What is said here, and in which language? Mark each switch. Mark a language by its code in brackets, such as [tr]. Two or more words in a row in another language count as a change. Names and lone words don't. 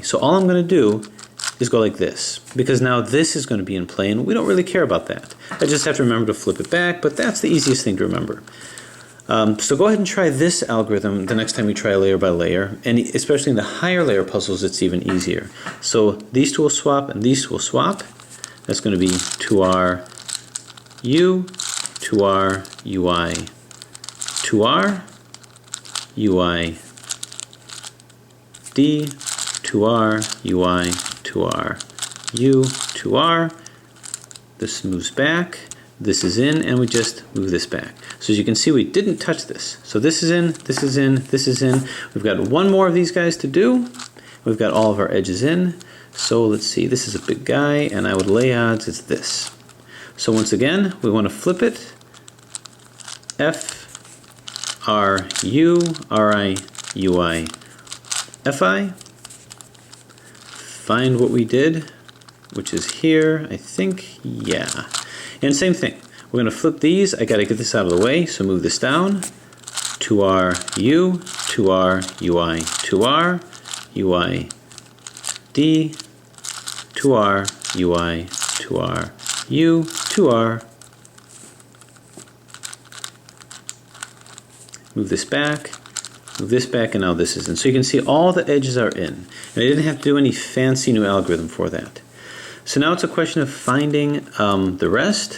[en] So all I'm going to do is go like this, because now this is going to be in play and we don't really care about that. I just have to remember to flip it back, but that's the easiest thing to remember. So go ahead and try this algorithm the next time you try layer by layer, and especially in the higher layer puzzles it's even easier. So these two will swap and these two will swap. That's going to be 2R U, 2R UI, 2R UI D, 2R UI, 2R U, 2R. This moves back. This is in, and we just move this back. So as you can see, we didn't touch this. So this is in, this is in, this is in. We've got one more of these guys to do. We've got all of our edges in. So let's see, this is a big guy, and I would lay odds it's this. So once again, we want to flip it. F, R, U, R, I, U, I, F, I. Find what we did, which is here, I think, yeah. And same thing, we're going to flip these. I got to get this out of the way, so move this down. 2R U, 2R UI, 2R UI D, 2R UI, 2R U, 2R. Move this back, and now this is in. So you can see all the edges are in. And I didn't have to do any fancy new algorithm for that. So now it's a question of finding the rest.